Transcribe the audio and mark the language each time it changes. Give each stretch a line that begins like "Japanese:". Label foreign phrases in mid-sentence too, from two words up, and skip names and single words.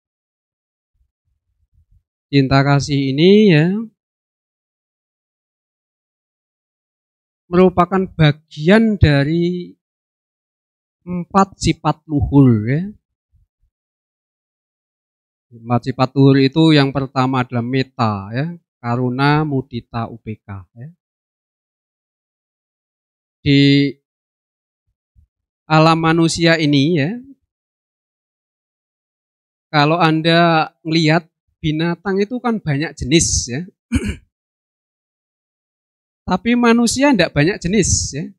Indonesian: Cinta kasih ini ya merupakan bagian dari 4 sifat luhur ya. 4 sifat luhur itu yang pertama adalah metta ya,
Pali: karuna, mudita, upeka
Indonesian: ya. Di alam manusia ini ya, kalau Anda melihat binatang itu kan banyak jenis ya. Tapi manusia tidak banyak jenis ya.